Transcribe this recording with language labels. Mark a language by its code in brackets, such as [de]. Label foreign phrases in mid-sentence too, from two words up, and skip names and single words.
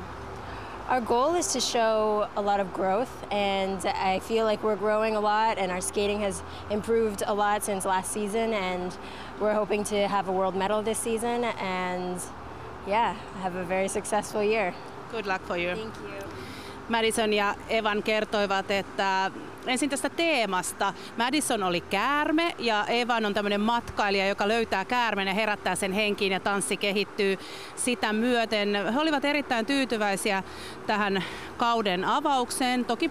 [en] Our goal is to show a lot of growth, and I feel like we're growing a lot and our skating has improved a lot since last season, and we're hoping to have a world medal this season and yeah, have a very successful year. Good luck for you. Thank you. [fi] Madison ja Evan kertoivat, että ensin tästä teemasta. Madison oli käärme ja Evan on tämmöinen matkailija, joka löytää käärmeen ja herättää sen henkiin ja tanssi kehittyy sitä myöten. He olivat erittäin tyytyväisiä tähän kauden avaukseen.